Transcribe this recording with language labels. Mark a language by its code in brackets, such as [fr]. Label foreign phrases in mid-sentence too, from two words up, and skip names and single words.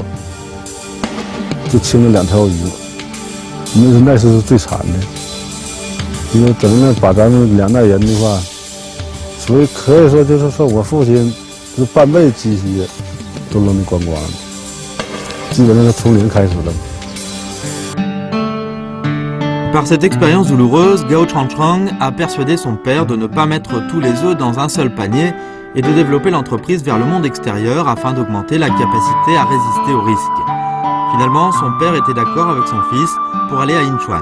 [zh] 就清了2条鱼，那是最惨的，因为整个把咱们2代人的话，所以可以说就是说我父亲是半辈积蓄都扔得光光的，基本上是从零开始了。 [fr] Par cette expérience douloureuse, Gao Changchang a persuadé son père de ne pas mettre tous les œufs dans un seul panier et de développer l'entreprise vers le monde extérieur afin d'augmenter la capacité à résister aux risques. Finalement, son père était d'accord avec son fils pour aller à Yinchuan.